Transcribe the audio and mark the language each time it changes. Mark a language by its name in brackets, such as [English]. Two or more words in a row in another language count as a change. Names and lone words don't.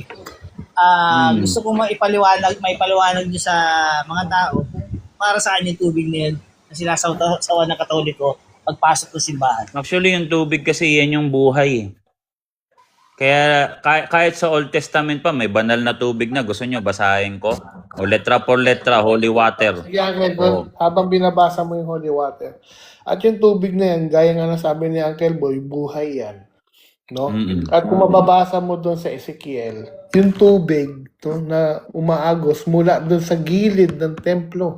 [Filipino] Gusto ko maipaliwanag nyo sa mga tao kung para saan yung tubig na yun na sinasawan ng katoliko pagpasok ng simbahan. Actually, yung tubig kasi yan yung buhay. Kaya kahit sa [English] Old Testament [Filipino] pa, may banal na tubig na. Gusto nyo, basahin ko? [Spanish] O letra por letra, [English] holy water. [Filipino] Yan, habang binabasa mo yung [English] holy water. [Filipino] At yung tubig na yan, gaya nga na sabi ni Uncle Boy, buhay yan. No? At kung mababasa mo doon sa Ezekiel, yung tubig na umaagos mula doon sa gilid ng templo.